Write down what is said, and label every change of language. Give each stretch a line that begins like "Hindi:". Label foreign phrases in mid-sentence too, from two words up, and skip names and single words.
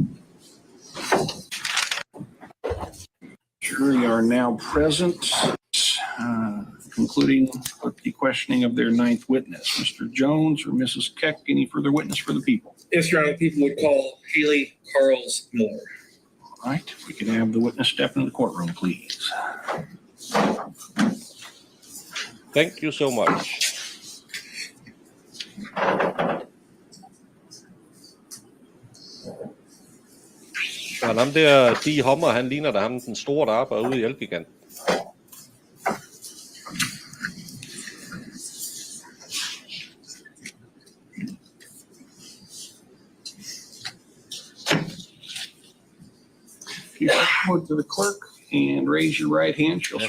English: Jury are now present, concluding with the questioning of their ninth witness. Mr. Jones or Mrs. Keck, any further witness for the people? Yes, Your Honor. People would call Haley Carls Miller. All right, we can have the witness step into the courtroom, please. Thank you so much.
Danish: Og ham der, de Hummer, han ligner da ham den store, der arbejder ude i Elgigant.
English: If you step forward to the clerk and raise your right hand, she'll